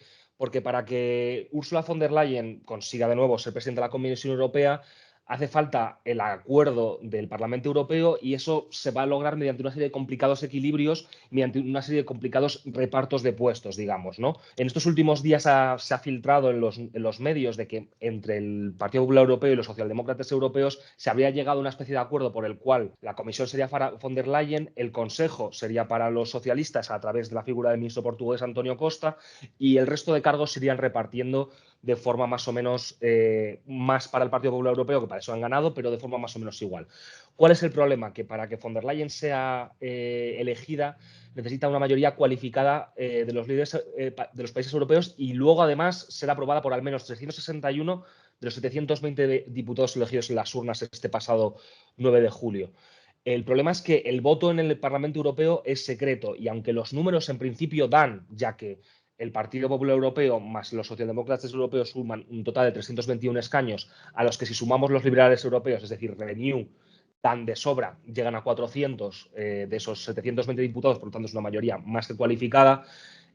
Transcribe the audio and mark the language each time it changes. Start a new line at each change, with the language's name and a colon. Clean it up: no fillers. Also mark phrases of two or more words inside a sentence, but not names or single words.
Spanish: Porque para que Ursula von der Leyen consiga de nuevo ser presidenta de la Comisión Europea, hace falta el acuerdo del Parlamento Europeo y eso se va a lograr mediante una serie de complicados equilibrios, mediante una serie de complicados repartos de puestos, digamos, ¿no? En estos últimos días se ha filtrado en los medios de que entre el Partido Popular Europeo y los socialdemócratas europeos se habría llegado a una especie de acuerdo por el cual la comisión sería para von der Leyen, el Consejo sería para los socialistas a través de la figura del ministro portugués Antonio Costa y el resto de cargos se irían repartiendo de forma más o menos más para el Partido Popular Europeo, que para eso han ganado, pero de forma más o menos igual. ¿Cuál es el problema? Que para que von der Leyen sea elegida necesita una mayoría cualificada de los líderes de los países europeos y luego además ser aprobada por al menos 361 de los 720 diputados elegidos en las urnas este pasado 9 de julio. El problema es que el voto en el Parlamento Europeo es secreto y aunque los números en principio dan, ya que el Partido Popular Europeo más los socialdemócratas europeos suman un total de 321 escaños, a los que si sumamos los liberales europeos, es decir, Renew, tan de sobra, llegan a 400 de esos 720 diputados, por lo tanto es una mayoría más que cualificada.